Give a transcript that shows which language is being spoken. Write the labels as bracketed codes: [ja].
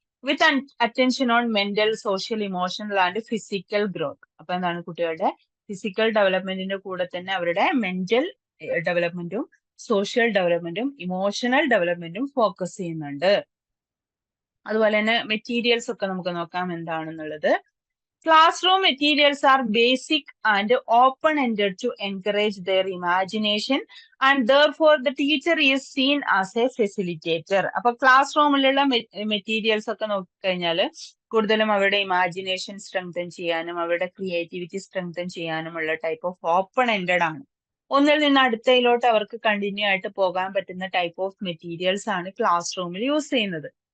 [en] With attention on mental, social, emotional and physical growth. [ml] അപ്പൊ എന്താണ് കുട്ടികളുടെ ഫിസിക്കൽ ഡെവലപ്മെന്റിന്റെ കൂടെ തന്നെ അവരുടെ മെന്റൽ ഡെവലപ്മെന്റും സോഷ്യൽ ഡെവലപ്മെന്റും ഇമോഷണൽ ഡെവലപ്മെന്റും ഫോക്കസ് ചെയ്യുന്നുണ്ട്. അതുപോലെ തന്നെ മെറ്റീരിയൽസ് ഒക്കെ നമുക്ക് നോക്കാം എന്താണെന്നുള്ളത്. [en] Classroom materials are basic and open-ended to encourage their imagination, and therefore the teacher is seen as a facilitator. [ml] അപ്പൊ ക്ലാസ് റൂമിലുള്ള മെറ്റീരിയൽസ് ഒക്കെ നോക്കിക്കഴിഞ്ഞാല് കൂടുതലും അവരുടെ ഇമാജിനേഷൻ സ്ട്രെങ്തൻ ചെയ്യാനും അവരുടെ ക്രിയേറ്റിവിറ്റി സ്ട്രെങ്തൻ ചെയ്യാനുമുള്ള ടൈപ്പ് ഓഫ് ഓപ്പൺ എൻഡഡ് ആണ്. ഒന്നിൽ നിന്ന് അടുത്തയിലോട്ട് അവർക്ക് കണ്ടിന്യൂ ആയിട്ട് പോകാൻ പറ്റുന്ന ടൈപ്പ് ഓഫ് മെറ്റീരിയൽസ് ആണ് ക്ലാസ് റൂമിൽ യൂസ് ചെയ്യുന്നത്.